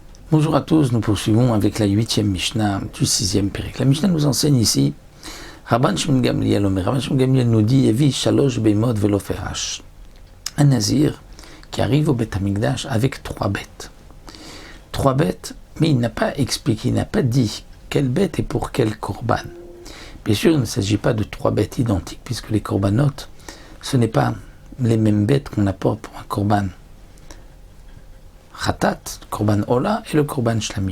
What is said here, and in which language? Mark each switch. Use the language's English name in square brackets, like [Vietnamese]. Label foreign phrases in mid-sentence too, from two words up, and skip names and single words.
[French] Bonjour à tous, nous poursuivons avec la 8e Mishnah du 6e Pérec. La Mishnah nous enseigne ici, Rabban Shimon Gamliel nous dit, [Hebrew] יביא שלוש בהמות ולא פירש. [French] Un nazir qui arrive au Beth Amikdash avec 3 bêtes. 3 bêtes, mais il n'a pas expliqué, il n'a pas dit quelle bête et pour quel korban. Bien sûr, il ne s'agit pas de 3 bêtes identiques, puisque les korbanot, ce n'est pas les mêmes bêtes qu'on apporte pour un [Hebrew] קרבן חטאת, [French] le [Hebrew] קרבן עולה [French] et le [Hebrew] קרבן שלמים.